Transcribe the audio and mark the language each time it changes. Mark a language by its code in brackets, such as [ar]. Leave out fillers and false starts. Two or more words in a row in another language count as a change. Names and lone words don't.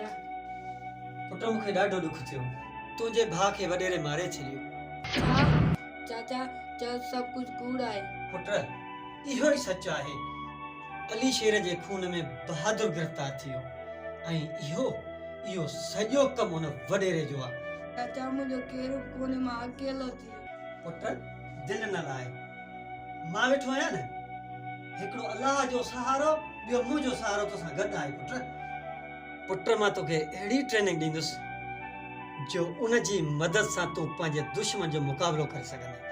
[sd] पुट मूंखे ॾाढो दुख थियो तुंहिंजे भाउ खे वॾेरे मारे छॾियो चाचा चल सब कुछ कूड़ आहे पुट इहो ई सच आहे अली शेर जे खून में बहादुर गिरफ़्तार थियो ऐं इहो सॼो कमु हुन वॾेरे जो आहे चाचा मुझो केरो कोने मां अकेलो थी पुट दिल न लाए मां वेठो आहियां न हिकिड़ो अल्लाह जो सहारो ॿियो मुंहिंजो सहारो तोसां गॾु आहे पुट मां तोखे अहिड़ी ट्रेनिंग ॾींदुसि जो उन जी मदद सां तूं पंहिंजे दुश्मन जो मुक़ाबिलो करे सघंदे